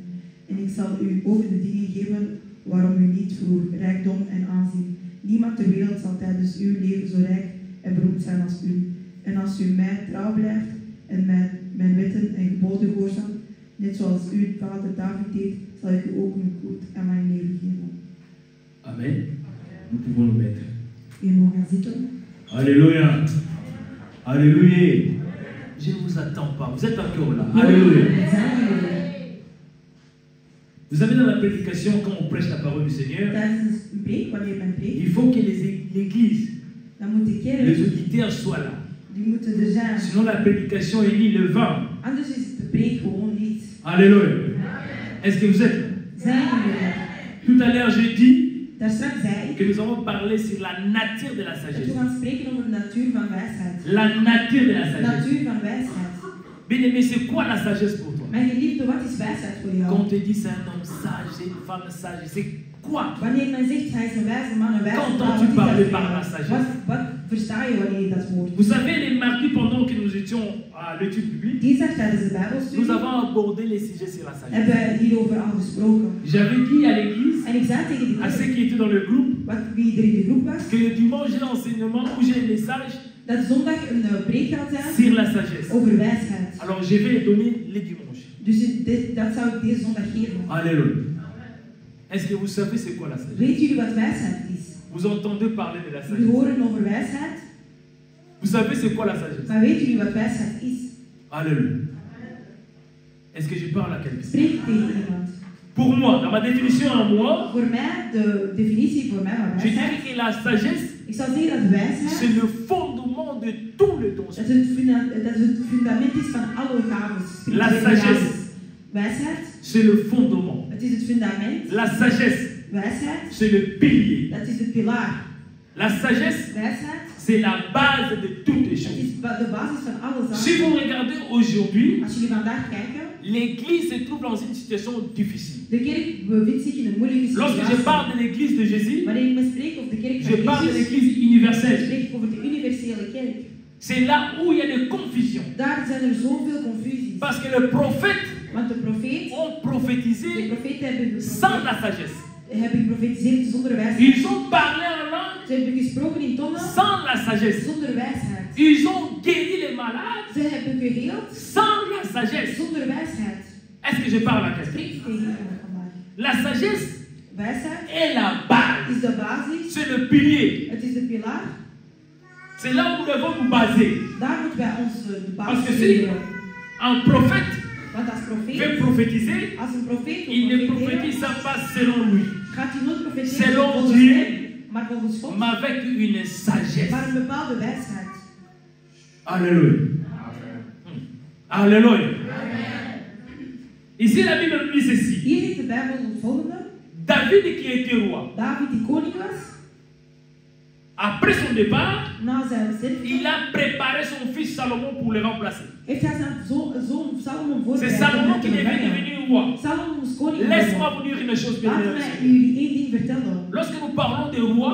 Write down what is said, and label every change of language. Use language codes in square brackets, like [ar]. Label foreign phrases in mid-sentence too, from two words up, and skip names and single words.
[nl] En ik zal u ook de dingen geven waarom u niet vroeg, rijkdom en aanzien. Niemand ter wereld zal tijdens uw leven zo rijk en beroemd zijn als u. En als u mij trouw blijft en mijn wetten en geboden gehoorzaamt, net zoals uw vader David deed, zal ik u ook een goed en lang leven geven. Amen. [fr] Nous pouvons nous mettre. [nl] U mag gaan zitten. [fr] Alléluia. Alléluia. Je ne vous attends pas. Vous êtes encore là. Alléluia. Vous savez, dans la prédication, quand on prêche la parole du Seigneur, [nl] Tijdens een preek, wanneer men preekt, [fr] il faut que l'Église, [nl] dan moet de kerk, [fr] les auditeurs soient là. [nl] die moeten er zijn. [fr] Sinon, la prédication est ni le vent. [nl] Anders is de preek gewoon niet. [fr] Alléluia. Est-ce que vous êtes là? [nl] Zijn we er? [fr] Tout à l'heure, j'ai dit [nl] Daar straks zei [fr] que [nl] ik [fr] nous allons parler sur la nature de la [nl] dat we [fr] sagesse. [nl] gaan spreken over de natuur van wijsheid. [fr] La nature de la [nl] De [fr] sagesse. [nl] natuur van wijsheid. [fr] Bien-aimé, c'est quoi la sagesse pour toi? [nl] Mijn geliefde, wat is wijsheid voor [fr] Quand [nl] jou? [fr] on te dit c'est un homme sage, c'est une femme sage, c'est quoi? [nl] Wanneer men zegt hij is een wijze man, een wijze [fr] Quand [nl] vrouw, [fr] entends-tu [nl] wat is [fr] parler [nl] dat [fr] par [nl] voor [fr] la [nl] jou? [fr] sagesse? [nl] Wat versta je wanneer je dat hoort? [fr] Vous savez, les mardis, pendant que nous étions à l'étude biblique, [nl] Dinsdag tijdens de [fr] nous [nl] Bijbelstudie [fr] avons abordé les sujets sur la sagesse. [nl] hebben we hierover al gesproken. [fr] J'avais dit à l'église, [nl] En ik zei tegen de [fr] à ceux [nl] kerk, [fr] qui étaient dans le groupe, [nl] wie er in de groep was, [fr] que le dimanche j'ai l'enseignement où j'ai un message [nl] dat zondag een preek gaat zijn [fr] sur la sagesse. [nl] over wijsheid. [fr] Alors je vais donner les dimanches. [nl] Dus dat zou ik deze zondag geven. [fr] Alléluia. Est-ce que vous savez c'est quoi la sagesse? [nl] Weet jullie wat wijsheid is? [fr] Vous entendez parler de la [nl] Jullie [fr] sagesse? [nl] horen over wijsheid, [fr] Vous savez c'est quoi la sagesse? [nl] maar weten jullie wat wijsheid is? [fr] Alléluia. Est-ce que je parle à quelqu'un? [nl] Spreek ik tegen iemand. [fr] Pour moi, dans ma définition à moi, [nl] Voor mij, de definitie voor mij van [fr] je [nl] wijsheid, [fr] dirais que la sagesse, [nl] ik zou zeggen dat wijsheid [fr] c'est le fondement de tout le don. [nl] dat het fundament is van alle gaven. [fr] La sagesse. [nl] Wijsheid, [fr] C'est le fondement. [nl] het is het fundament. [fr] La sagesse, [nl] Wijsheid, [fr] c'est le pilier. [nl] dat is het pilaar. [fr] La sagesse, [nl] Wijsheid, [fr] c'est la base de toutes les [nl] het [fr] choses. [nl] is de basis van alle [fr] Si vous [nl] zaken. [fr] regardez aujourd'hui, [nl] Als jullie vandaag kijken, [fr] l'Église se trouve dans une situation difficile. [nl] de kerk bevindt zich in een moeilijke [fr] Lorsque je [nl] situatie. [fr] parle de l'Église de Jésus, [nl] Wanneer ik me spreek over de kerk [fr] je parle [nl] van [fr] de [nl] Jezus, [fr] l'Église universelle. [nl] spreek ik over de universele kerk. [fr] C'est là où il y a des confusions. [nl] Daar zijn er zoveel confusies. [fr] Parce que les prophètes [nl] Want de profeet, [fr] ont [nl] de [fr] prophétisé [nl] profeten hebben [fr] sans la sagesse. [nl] geprofetiseerd zonder wijsheid. [fr] Ils ont parlé en langue [nl] Ze hebben gesproken in tongen [fr] sans la sagesse. [nl] zonder wijsheid. [fr] Ils ont guéri les malades [nl] Ze hebben geheeld [fr] sans la sagesse. [nl] zonder wijsheid. [fr] Est-ce que je parle à quelqu'un? [nl] Spreek je tegen iemand vandaag. [fr] La sagesse [nl] Wijsheid [fr] est la base. [nl] is de basis, [fr] C'est le pilier. [nl] het is de pilaar. [fr] C'est là où nous devons nous baser. [nl] Daar moeten wij ons de [fr] Parce [nl] basis [fr] que si [nl] leren. [fr] un prophète [nl] Want als profeet, [fr] veut prophétiser, [nl] als een profeet [fr] il ne [nl] wil [fr] prophétise [nl] profeteren, [fr] pas selon lui, [nl] gaat hij nooit profeteren [fr] Selon [nl] volgens [fr] Dieu, [nl] hem, maar volgens God, [fr] mais avec une sagesse. [nl] maar een bepaalde wijsheid. [fr] Alléluia. Alléluia. Ici, la Bible nous dit ceci. [nl] Hier zegt de Bijbel het volgende. [fr] David qui était roi, [nl] David die koning was, [fr] après son départ, [nl] na zijn sterfte, [fr] il a préparé son fils Salomon pour le remplacer. [nl] heeft hij zijn zoon Salomon [fr] C'est [nl] voorbereid. [fr] Salomon [nl] om [fr] qui [nl] te [fr] devait [nl] vervangen. [fr] devenir roi. [nl] Salomon moest koning [fr] Laisse-moi [nl] worden. [fr] vous dire une chose bien [nl] Laten [fr] évidente. [nl] wij jullie één ding vertellen. [fr] Lorsque nous parlons de roi,